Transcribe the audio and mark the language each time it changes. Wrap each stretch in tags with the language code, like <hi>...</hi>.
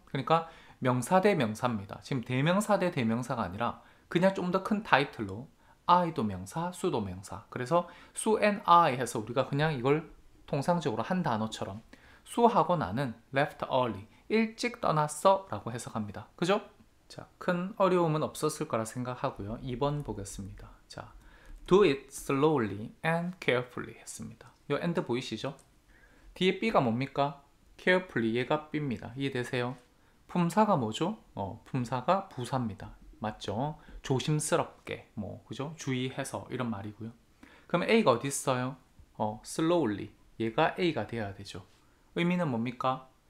<ko>그러니까 명사 대 명사입니다. 지금 대명사 대 대명사가 아니라 그냥 좀 더 큰 타이틀로 I도 명사, 수도 명사. 그래서 수</ko> <en>and I</en> <ko>해서 우리가 그냥 이걸 통상적으로 한 단어처럼 수하고 나는</ko> <en>left early,</en> <ko>일찍 떠났어 라고 해석합니다. 그죠? 자, 큰 어려움은 없었을 거라 생각하고요. 2번 보겠습니다. 자,</ko> <en>do it slowly and carefully</en> <ko>했습니다. 요 and 보이시죠? 뒤에 B가 뭡니까? carefully, 얘가 B입니다. 이해되세요? 품사가 뭐죠? 품사가 부사입니다. 맞죠? 조심스럽게, 뭐, 그죠? 주의해서 이런 말이고요. 그럼 A가 어디 있어요? slowly, 얘가 A가 되어야 되죠. 의미는 뭡니까?</ko>